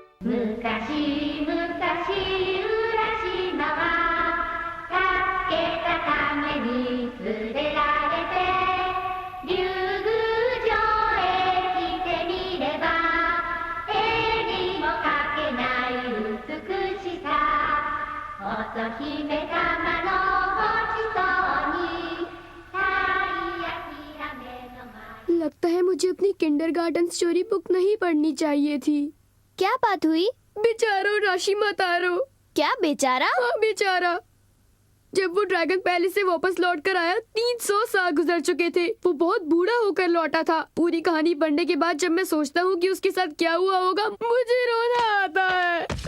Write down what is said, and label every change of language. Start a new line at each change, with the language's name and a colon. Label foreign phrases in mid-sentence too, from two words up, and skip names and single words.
Japanese: 昔々浦島は助けたために連れられて竜宮城へ来てみれば絵にも描けない美しさ乙姫様の星空にたい焼き雨の舞
Hindi: लगता है मुझे अपनी
English: kindergarten story book
Hindi: नहीं पढ़नी चाहिए थी। क्या बात हुई? बेचारो राशिमा तारो। क्या बेचारा? हाँ बेचारा। जब वो ड्रैगन पैलेस से वापस लौट कर आया 300 साल गुजर चुके थे। वो बहुत बूढ़ा होकर लौटा था। पूरी कहानी पढ़ने के बाद जब मैं सोचता हूँ कि उसके साथ क्या हुआ होगा मुझे रोना आता है।